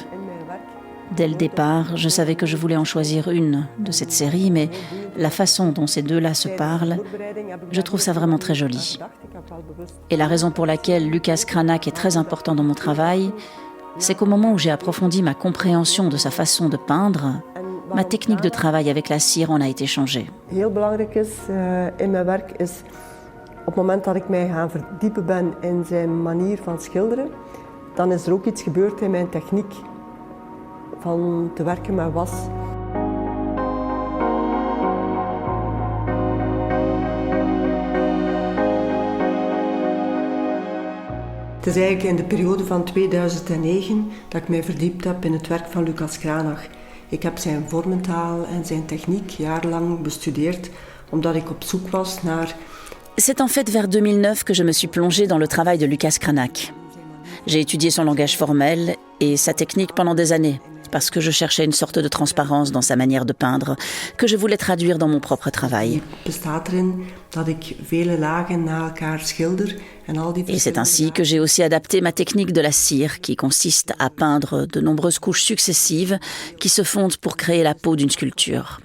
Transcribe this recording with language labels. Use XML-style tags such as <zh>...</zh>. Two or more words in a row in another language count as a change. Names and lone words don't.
<fr>Dès le départ, je savais que je voulais en choisir une de cette série, mais la façon dont ces deux-là se parlent, je trouve ça vraiment très joli. Et la raison pour laquelle Lucas Cranach est très important dans mon travail, c'est qu'au moment où j'ai approfondi ma compréhension de sa façon de peindre, ma technique de travail avec la cire en a été changée.</fr> <nl>Heel belangrijk is in mijn werk is op het moment dat ik mij gaan verdiepen ben in zijn manier van schilderen, dan is er ook iets gebeurd in mijn techniek van te werken met was. Het is eigenlijk in de periode van 2009 dat ik mij verdiept heb in het werk van Lucas Cranach. Ik heb zijn vormentaal en zijn techniek jarenlang bestudeerd, omdat ik op zoek was naar...</nl> <fr>C'est en fait vers 2009 que je me suis plongée dans le travail de Lucas Cranach. J'ai étudié son langage formel et sa technique pendant des années, parce que je cherchais une sorte de transparence dans sa manière de peindre, que je voulais traduire dans mon propre travail. Et c'est ainsi que j'ai aussi adapté ma technique de la cire, qui consiste à peindre de nombreuses couches successives qui se fondent pour créer la peau d'une sculpture.</fr>